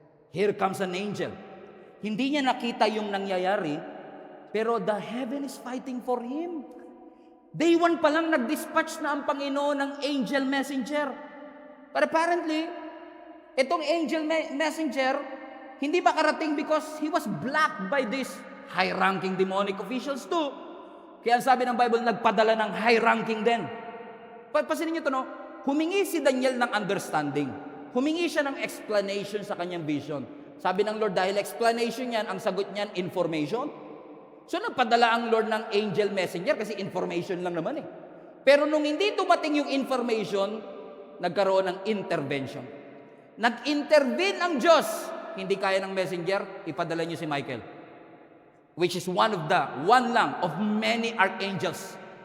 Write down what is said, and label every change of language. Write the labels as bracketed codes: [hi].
[en] Here comes an angel. [tl] Hindi niya nakita yung nangyayari, pero [en] the heaven is fighting for him. [tl] Day 1 pa lang nag-dispatch na ang Panginoon ng angel messenger. [en] But apparently, [tl] itong angel messenger, hindi ba karating [en] because he was blocked by these high-ranking demonic officials too. [tl] Kaya ang sabi ng Bible, nagpadala ng high-ranking din. Pansinin niyo ito, no? Humingi si Daniel ng understanding. Humingi siya ng explanation sa kanyang vision. Sabi ng Lord, dahil explanation yan, ang sagot niyan, information. So nagpadala ang Lord ng angel messenger kasi information lang naman eh. Pero nung hindi dumating yung information, nagkaroon ng intervention. Nag-intervene ang Diyos. Hindi kaya ng messenger, ipadala niyo si Michael. [en] Which is one lang of many archangels.